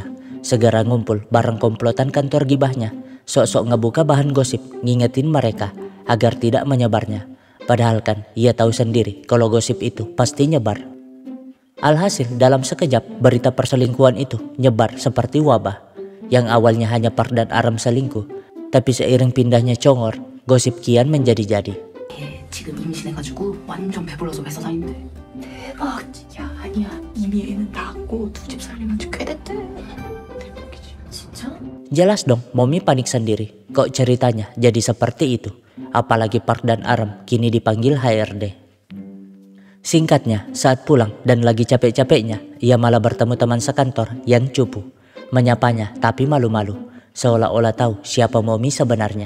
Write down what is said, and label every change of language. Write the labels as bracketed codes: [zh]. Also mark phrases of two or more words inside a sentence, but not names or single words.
[id] Segera ngumpul bareng komplotan kantor gibahnya, sok-sok ngebuka bahan gosip ngingetin mereka agar tidak menyebarnya. Padahal kan ia tahu sendiri kalau gosip itu pasti nyebar. Alhasil dalam sekejap berita perselingkuhan itu nyebar seperti wabah. Yang awalnya hanya Park dan Aram selingkuh, tapi seiring pindahnya Chongor, gosip kian menjadi-jadi. [ko] 지금 임신해가지고 완전 배불러서 회사 다닌대. 대박. 야 아니야 이미 애는 낳았고 2집 살리면 꽤 됐대. 대박이지. 진짜? [id] Jelas dong, Momi panik sendiri. Kok ceritanya jadi seperti itu? Apalagi Park dan Aram kini dipanggil HRD. Singkatnya, saat pulang dan lagi capek-capeknya, ia malah bertemu teman sekantor yang cupu. Menyapanya tapi malu-malu, seolah-olah tahu siapa Momi sebenarnya.